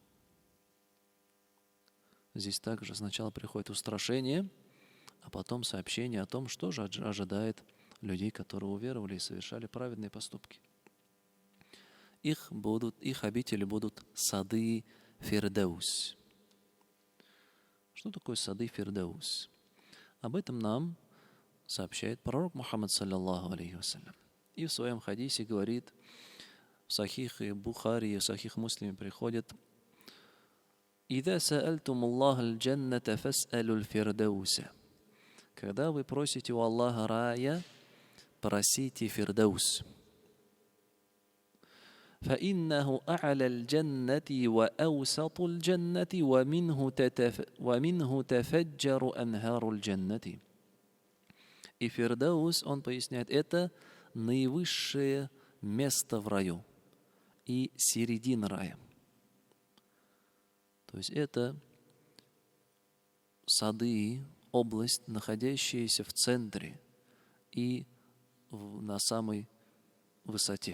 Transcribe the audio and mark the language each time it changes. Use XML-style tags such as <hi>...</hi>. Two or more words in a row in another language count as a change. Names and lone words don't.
<ru>Здесь также сначала приходит устрашение, а потом сообщение о том, что же ожидает людей, которые уверовали и совершали праведные поступки. Их обители будут сады Фирдаус. Что такое сады Фирдаус? Об этом нам сообщает пророк Мухаммад,</ru> <ar>صلى الله عليه وسلم.</ar> <ru>И в своем хадисе говорит, в Сахихе Бухари и в Сахих Муслиме приходит:</ru> <ar>«إذا سألتم الله الجنة فاسألوا الفردوس».</ar> <ru>Когда вы просите у Аллаха рая, просите Фирдаус.</ru> <ar>فإنه أعلى الجنة وأوسط الجنة ومنه تفجر أنهار الجنة.</ar> <ru>И Фирдаус, он поясняет, это наивысшее место в раю и середина рая. То есть это сады, область, находящаяся в центре и на самой высоте.</ru>